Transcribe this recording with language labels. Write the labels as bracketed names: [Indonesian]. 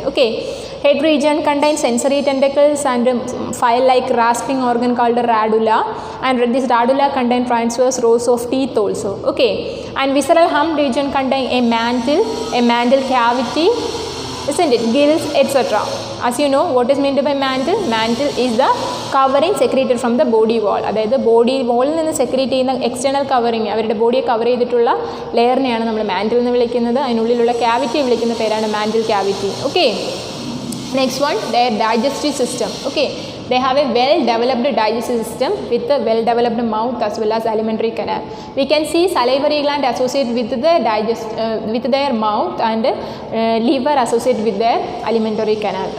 [English] Okay, head region contains sensory tentacles and file-like rasping organ called radula, and this radula contains transverse rows of teeth also. Okay, and visceral hump region contains a mantle cavity, isn't it, gills, etc. As you know, what is meant by mantle? Mantle is the covering secreted from the body wall. [Malayalam] അതായത് body വോളിൽ നിന്ന് secrete ചെയ്യുന്ന external covering, അവരുടെ ബോഡിയെ cover ചെയ്തിട്ടുള്ള ലെയറിനെയാണ് നമ്മൾ mantle എന്ന് വിളിക്കുന്നത്. അതിനുള്ളിലുള്ള ക്യാവിറ്റിയെ വിളിക്കുന്ന പേരാണ് mantle cavity. [English] Okay, next one, their digestive system. Okay, they have a well developed digestive system with a well developed mouth as well as alimentary canal. We can see salivary gland associated with the with their mouth, and liver associated with their alimentary canal.